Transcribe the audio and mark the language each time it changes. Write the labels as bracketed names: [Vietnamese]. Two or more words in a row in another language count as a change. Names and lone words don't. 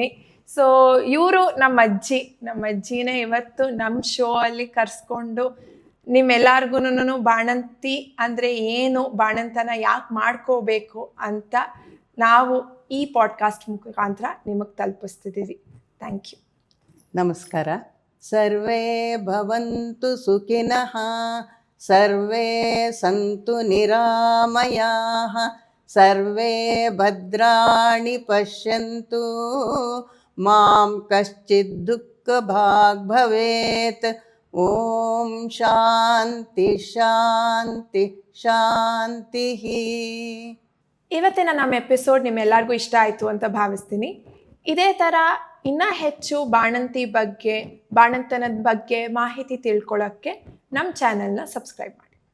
[Kannada] ಸೊ ಇವರು ನಮ್ಮ ಅಜ್ಜಿನೇ ಇವತ್ತು ನಮ್ಮ ಶೋ ಅಲ್ಲಿ ಕರೆಸ್ಕೊಂಡು ನಿಮ್ಮೆಲ್ಲರಿಗೂ ಬಾಣಂತಿ ಅಂದರೆ ಏನು, ಬಾಣಂತನ ಯಾಕೆ ಮಾಡ್ಕೋಬೇಕು ಅಂತ ನಾವು ಈ ಪಾಡ್ಕಾಸ್ಟ್ ಮುಖಾಂತರ ನಿಮಗೆ ತಲುಪಿಸ್ತಿದ್ದೀವಿ. [English] thank you. [Kannada] ನಮಸ್ಕಾರ. [Sanskrit] ಸರ್ವೇ ಭವಂತು ಸುಖಿನಃ, ಸರ್ವೇ ಸಂತು ನಿರಾಮಯಾಃ, ಸರ್ವೇ ಭದ್ರಾಣಿ ಪಶ್ಯಂತು, ಮಾಂ ಕಶ್ಚಿತ್ ದುಃಖ ಭಾಗ್ ಭವೇತ್. ಓಂ ಶಾಂತಿ ಶಾಂತಿ ಶಾಂತಿ. [Kannada] ಇವತ್ತಿನ ನಮ್ಮ ಎಪಿಸೋಡ್ ನಿಮ್ಮೆಲ್ಲರಿಗೂ ಇಷ್ಟ ಆಯಿತು ಅಂತ ಭಾವಿಸ್ತೀನಿ. ಇದೇ ಥರ ಇನ್ನೂ ಹೆಚ್ಚು ಬಾಣಂತನದ ಬಗ್ಗೆ ಮಾಹಿತಿ ತಿಳ್ಕೊಳ್ಳೋಕ್ಕೆ ನಮ್ಮ ಚಾನೆಲ್ನ ಸಬ್ಸ್ಕ್ರೈಬ್ ಮಾಡಿ.